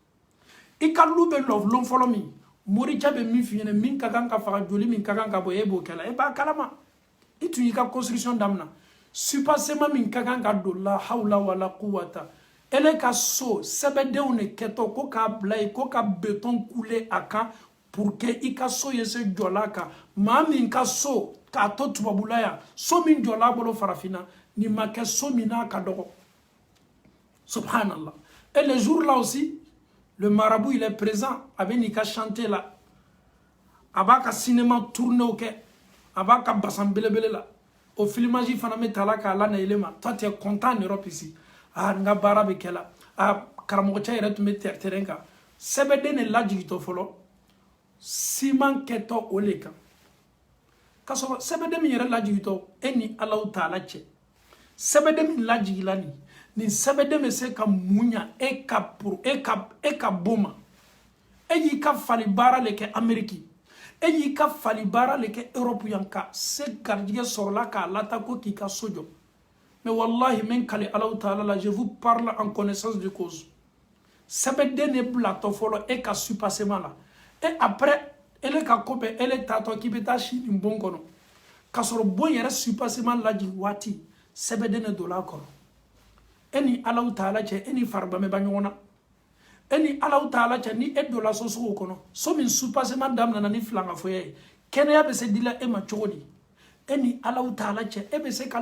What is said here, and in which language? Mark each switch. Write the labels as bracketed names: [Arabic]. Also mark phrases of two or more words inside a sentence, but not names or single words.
[Bambara] i ka lu bɛ lɔn fɔlɔ min moricɛ bɛ min f'i ɲɛnɛ min ka kan ka faga joli min ka kan ka bɔ e b'o kɛla e b'a kalama i tun y'i ka construction daminɛ supasement min ka kan ka don la [Arabic] حول ولا قوة [Bambara] ele ka so sɛbɛdenw de kɛtɔ ko k'a bila yen ko ka [French] beton couler [Bambara] a kan [French] pour que [Bambara] i ka so ye se jɔla kan maa min ka so k'a to tubabula yan so min jɔla a bolo farafinna nin ma kɛ so min n'a ka dɔgɔ subhanallah [French] et le jour là aussi le marabout il est présent [Bambara] a bɛ n'i ka chanter la a b'a ka [French] cinéma tourner [Bambara] kɛ a b'a ka basan belebele la o filmage fana bɛ ta la k'a la na yɛlɛ ma [French] toi tu es content en Europe ici [Bambara] ah n ka baara bɛ kɛ la ah karamɔgɔcɛ yɛrɛ tun bɛ terrain kan sɛbɛden de lajigitɔ fɔlɔ siman kɛtɔ o le kan k'a sɔrɔ sɛbɛden min yɛrɛ lajigitɔ e ni [Arabic] الله تعالى [Bambara] cɛ sɛbɛden min lajigila nin sɛbɛden bɛ se ka mun ɲa e ka bon ma e y'i ka fali baara le kɛ Amérique e y'i ka fali baara le kɛ Europe yan ka se garijɛgɛ sɔrɔla k'a lata ko k'i ka so jɔ mais wallahi min kale [Arabic] الله تعالى [Bambara] la [French] je vous parle en connaissance de cause [Bambara] sɛbɛden de bilatɔ fɔlɔ e ka supasement la [French] et après [Bambara] ele ka ko bɛɛ ele taatɔ k'i bɛ taa si nin bon kɔnɔ k'a sɔrɔ bon yɛrɛ supasement lajigi waati sɛbɛden de donna a kɔrɔ e ni [Arabic] الله تعالى [Bambara] cɛ e ni faribamɛ ba ɲɔgɔn na e ni [Arabic] الله تعالى [Bambara] cɛ ni e donna so sugu kɔnɔ so min supasement daminɛna ni filankafoya ye kɛnɛya bɛ se dila e ma cogo di e ni [Arabic] الله تعالى [Bambara] cɛ e bɛ se ka